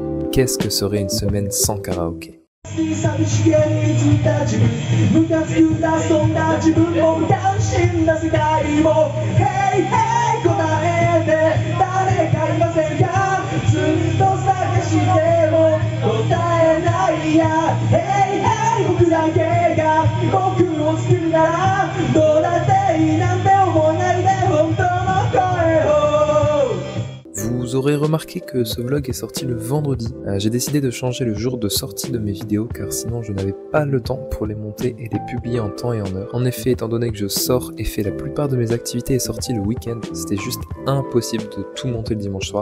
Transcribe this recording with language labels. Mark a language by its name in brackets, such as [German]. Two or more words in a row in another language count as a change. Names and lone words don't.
[French] qu'est-ce que serait une semaine sans karaoké? [Japanese] 寂しげに生きた自分ムカつくなそんな自分も無関心な世界も [English] Hey hey [Japanese] 答えて誰かいませんかずっと探しても答えないや [English] Hey hey [Japanese] 僕だけが僕を作るならどうだっていいなんて思わないで本当の声を [French] Vous aurez remarqué que ce vlog est sorti le vendredi. J'ai décidé de changer le jour de sortie de mes vidéos car sinon je n'avais pas le temps pour les monter et les publier en temps et en heure. En effet, étant donné que je sors et fais la plupart de mes activités et sorties le week-end, c'était juste impossible de tout monter le dimanche soir.